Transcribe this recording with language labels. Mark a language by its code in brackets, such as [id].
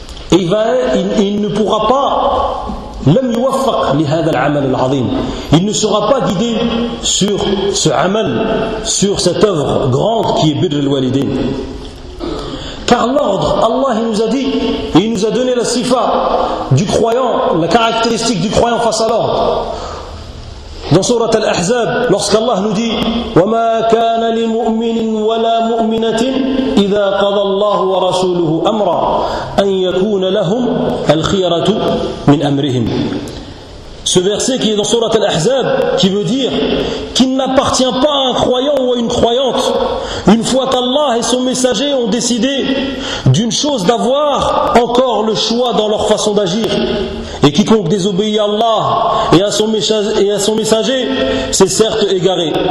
[fr] Et il ne pourra pas [ar] lam yuwaffaq li hadha al-amal al-azim. [fr] Il ne sera pas guidé sur ce amal, sur cette œuvre grande qui est birr al-walidain. Car l'ordre, Allah il nous a dit, et il nous a donné la sifa du croyant, la caractéristique du croyant face à l'ordre. Dans sourate Al-Ahzab, lorsqu'Allah nous dit [ar] وَمَا كَانَ لِمُؤْمِنٍ وَلَا مُؤْمِنَةٍ إِذَا قَضَى اللَّهُ وَرَسُولُهُ أَمْرًا أَنْ يَكُونَ لَهُمْ الْخِيَرَةُ مِنْ أَمْرِهِمْ. [fr] Ce verset qui est dans sourate Al-Ahzab, qui veut dire qu'il n'appartient pas à un croyant ou à une croyante, une fois qu'Allah et son messager ont décidé d'une chose, d'avoir encore le choix dans leur façon d'agir. Et quiconque désobéit à Allah et à son messager, c'est certes égaré.